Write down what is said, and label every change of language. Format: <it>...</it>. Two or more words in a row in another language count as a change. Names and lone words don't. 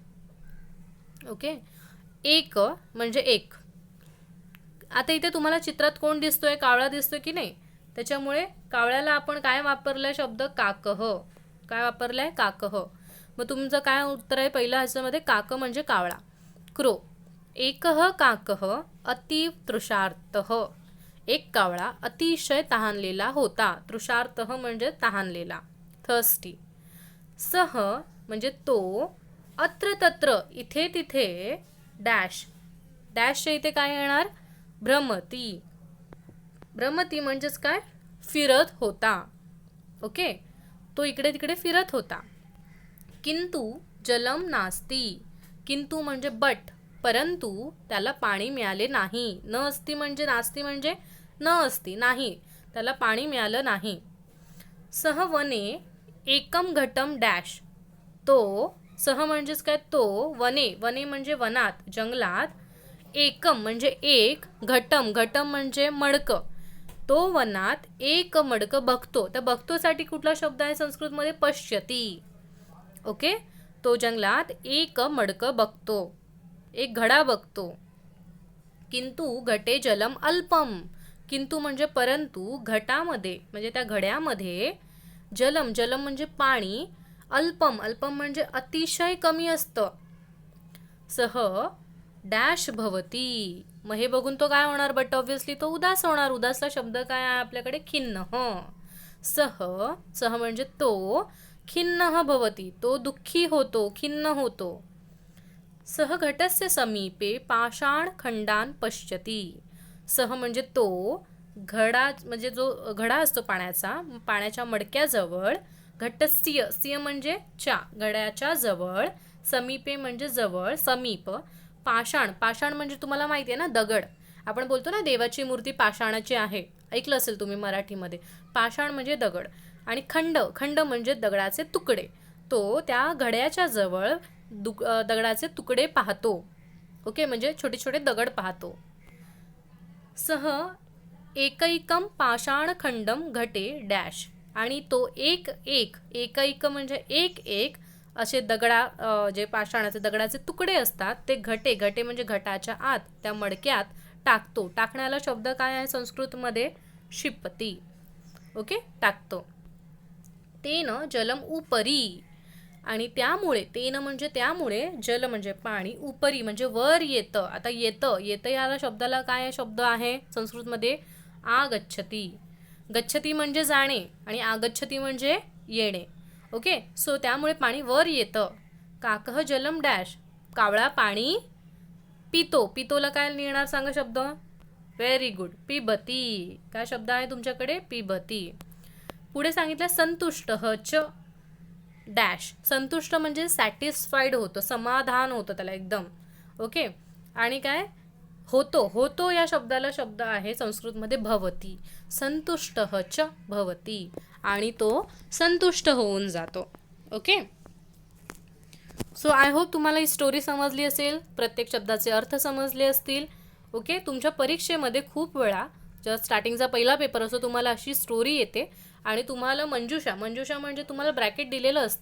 <mr>ओके, एक म्हणजे एक. आता इथे तुम्हाला चित्रात कोण दिसतोय? कावळा दिसतोय की नाही? त्याच्यामुळे कावळ्याला आपण काय वापरलाय शब्द? काकः. काय वापरलाय? काकः. मग तुमचं काय उत्तर आहे पहिल्या ह्याच्यामध्ये? काक म्हणजे कावळा. क्रो.</mr> <sa>एकः काकः अति तृषार्तः.</sa> <mr>एक कावळा अतिशय तहानलेला होता. तृषार्तः म्हणजे तहानलेला, थर्स्टी. सह म्हणजे तो,</mr> <sa>अत्र तत्र</sa> <mr>इथे तिथे, डॅश. डॅशच्या इथे काय येणार? भ्रमती. भ्रमती म्हणजेच काय? फिरत होता. ओके, तो इकडे तिकडे फिरत होता.</mr> <sa>किंतु जलम नास्ती.</sa> <mr>किंतु म्हणजे बट, परंतु त्याला पाणी मिळाले नाही.</mr> <sa>न असती</sa> <mr>म्हणजे नास्ती म्हणजे न असती, नाही, त्याला पाणी मिळालं नाही.</mr> <sa>सह वने एकम घटम डॅश.</sa> <mr>तो, सह म्हणजेच काय? तो, वने, वने म्हणजे वनात, जंगलात, एकम म्हणजे एक, घटम, घटम म्हणजे मडकं. तो वनात एक मडकं बघतो. त्या बघतोसाठी कुठला शब्द आहे संस्कृतमध्ये? पश्यती. ओके, तो जंगलात एक मडकं बघतो, एक घडा बघतो.</mr> <sa>किंतु घटे जलम अल्पम.</sa> <mr>किंतु म्हणजे परंतु, घटामध्ये म्हणजे त्या घड्यामध्ये, जलम, जलम म्हणजे पाणी, अल्पम, अल्पम म्हणजे अतिशय कमी असतं.</mr> <sa>सह डॅश भवती.</sa> <mr>मग हे बघून तो काय होणार?</mr> <en>but obviously</en> <mr>तो उदास होणार. उदासला शब्द काय आहे आपल्याकडे? खिन्न. सह, सह म्हणजे तो,</mr> <sa>खिन्न भवती,</sa> <mr>तो दुःखी होतो, खिन्न होतो.</mr> <sa>सह घटस्य समीपे पाषाण खंडान पश्यती.</sa> <mr>सह म्हणजे तो, घडा म्हणजे जो घडा असतो पाण्याचा, पाण्याच्या मडक्याजवळ, घटस्य, सिय म्हणजे च्या, घड्याच्या जवळ, समीपे म्हणजे जवळ, समीप, पाषाण, पाषाण म्हणजे तुम्हाला माहिती आहे ना, दगड. आपण बोलतो ना देवाची मूर्ती पाषाणाची आहे, ऐकलं असेल तुम्ही मराठीमध्ये. पाषाण म्हणजे दगड. आणि खंड, खंड म्हणजे दगडाचे तुकडे. तो त्या घड्याच्या जवळ दगडाचे तुकडे पाहतो. ओके, म्हणजे छोटे छोटे दगड पाहतो.</mr> <sa>सह एकैकम पाषाण खंडम घटे डॅश.</sa> <mr>आणि तो एक एक, एकैक म्हणजे एक एक असे जे पाषाणाचे दगडाचे तुकडे असतात ते घटे, घटे म्हणजे घटाच्या आत, त्या मडक्यात टाकतो. टाकण्याला शब्द काय आहे संस्कृतमध्ये? क्षिपती. ओके, टाकतो.</mr> <sa>तेन जलम उपरी.</sa> <mr>आणि त्यामुळे, तेन म्हणजे त्यामुळे, जल म्हणजे पाणी, उपरी म्हणजे वर येतं. आता येतं, येतं याला शब्दाला काय शब्द आहे संस्कृतमध्ये? आगच्छती. गच्छती म्हणजे जाणे आणि आगच्छती म्हणजे येणे.</mr> <en>okay, so</en> <mr>त्यामुळे पाणी वर येतं.</mr> <sa>काकः जलम डॅश,</sa> <mr>कावळा पाणी पितो. पितोला काय लिहिणार सांगा शब्द?</mr> <en>very good, पिबती.</en> <mr>काय शब्द आहे तुमच्याकडे? पिबती. पुढे सांगितलं</mr> <sa>संतुष्ट च</sa> <mr>डॅश. संतुष्ट म्हणजे सॅटिस्फाईड होतं, समाधान होतं त्याला एकदम. ओके, आणि काय होतो? होतो या शब्दाला शब्द आहे संस्कृतमध्ये भवती.</mr> <sa>संतुष्ट च भवती,</sa> <mr>आणि तो संतुष्ट होऊन जातो.</mr> <en>okay, so I hope</en> <mr>तुम्हाला ही स्टोरी समजली असेल, प्रत्येक शब्दाचे अर्थ समजले असतील. ओके, तुमच्या परीक्षेमध्ये खूप वेळा जेव्हा स्टार्टिंगचा पहिला पेपर असतो तुम्हाला अशी स्टोरी येते आणि तुम्हाला मंजुषा म्हणजे तुम्हाला ब्रॅकेट दिलेलं असतं.</mr>